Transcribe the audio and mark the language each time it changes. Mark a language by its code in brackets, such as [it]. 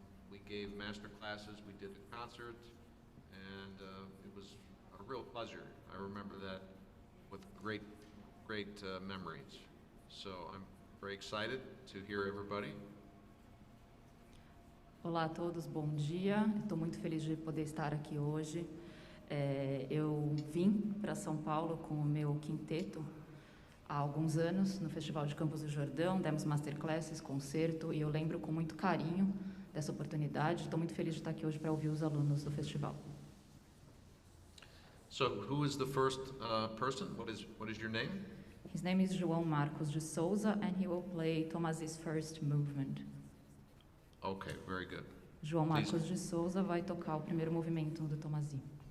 [en] We gave master classes, we did a concert, and it was a real pleasure. I remember that with great memories. So I'm very excited to hear everybody. [pt] Olá a todos, bom dia. Estou muito feliz de poder estar aqui hoje. Eu vim para São Paulo com o meu quinteto há alguns anos, no Festival de Campos do Jordão, demos masterclasses, concerto, e eu lembro com muito carinho dessa oportunidade. Estou muito feliz de estar aqui hoje para ouvir os alunos do festival. [en] So, who is the first person? What is your name? His name is João Marcos de Souza, and he will play Thomas's first movement. Okay, very good. [pt] João Marcos de Souza vai tocar o primeiro movimento do Tomasi.